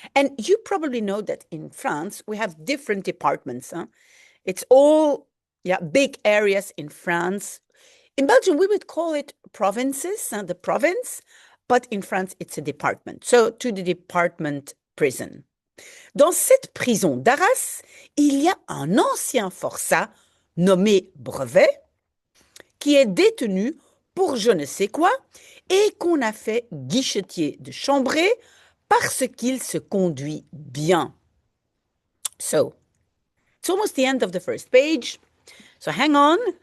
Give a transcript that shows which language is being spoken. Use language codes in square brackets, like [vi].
[en] And you probably know that in France, we have different departments. Huh? It's all big areas in France. In Belgium, we would call it provinces, the province, but in France, it's a department. So to the department prison. [fr] Dans cette prison d'Arras, il y a un ancien forçat nommé Brevet qui est détenu pour je ne sais quoi et qu'on a fait guichetier de chambrée parce qu'il se conduit bien. [en] So, it's almost the end of the first page. So hang on.